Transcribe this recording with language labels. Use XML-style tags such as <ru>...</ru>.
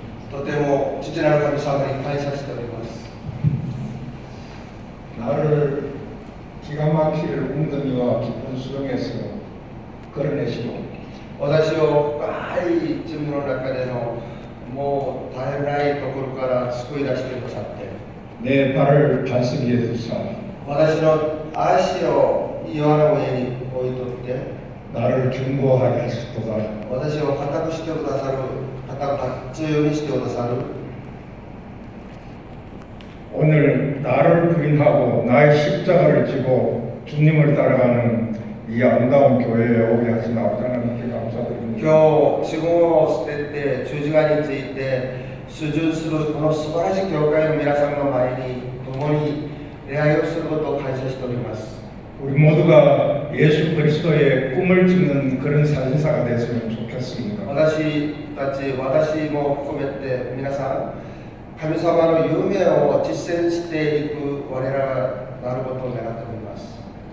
<ja>とても父なる神様に感謝しております。</ja> <ko>나를 기가 막힐 웅덩이와 깊은 수렁에서 걸어내시고</ko> <ja>私を深い自分の中でのもう絶えないところから救い出してくださって、</ja> <ko>내 발을 반석 위에 두사</ko> <ja>私の足を岩の上に置いとって、</ja> <ko>나를 견고하게 하시도다.</ko> <ja>私を固くしてくださる、固く立つようにしてくださる。</ja> <ko>오늘 나를 부인하고 나의 십자가를 지고 주님을 따라가는 이 아름다운 교회에 오게 하신 아버지 하나님께 감사드립니다.</ko> <ja>今日自分を捨てて十字架について出場するこの素晴らしい教会の皆さんの前に共に礼拝をすることを感謝しております。</ja> <ko>우리 모두가 예수 그리스도의 꿈을 찍는 그런 사진사가 됐으면 좋겠습니다.</ko> <ja>私も含めて皆さん、神様の夢を実践していく我らがなることを願っております。</ja>